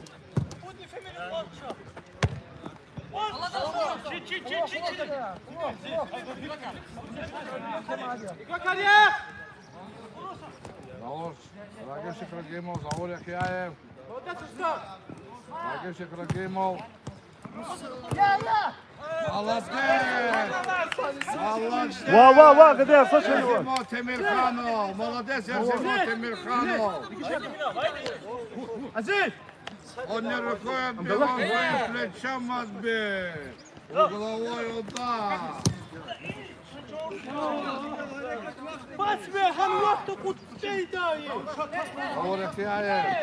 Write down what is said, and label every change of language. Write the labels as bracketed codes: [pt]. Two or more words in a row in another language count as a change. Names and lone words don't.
[ru] Рагивших Рагимов. Заволя Каев. Рагивших Рагимов. Молодец! Ва, Гадаяр, слушай его. Зимо Тимирханов. Молодец, Зимо Тимирханов. Азиз! Он не рукой отбил, он своим плечом отбил. Угловой удар. Заволя Каев.